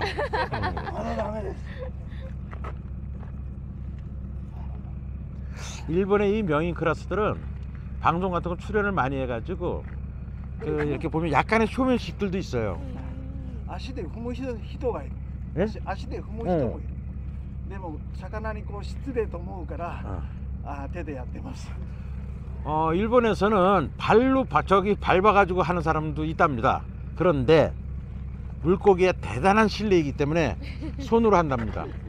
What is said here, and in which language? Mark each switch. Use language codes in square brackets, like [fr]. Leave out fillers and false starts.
[ja] まだダメです。 [ko] 일본의 이 명인 클래스들은 방송 같은 거 출연을 많이 해가지고 그 이렇게 보면 약간의 쇼맨십들도 있어요. [ja] 足で踏む人がいる。 [ko] 예? [ja] 足で踏む人もいる。でも魚にこう失礼と思うから手でやってます。 [ko] 일본에서는 발로 저기 밟아가지고 하는 사람도 있답니다. 그런데 물고기에 대단한 신뢰이기 때문에 손으로 한답니다.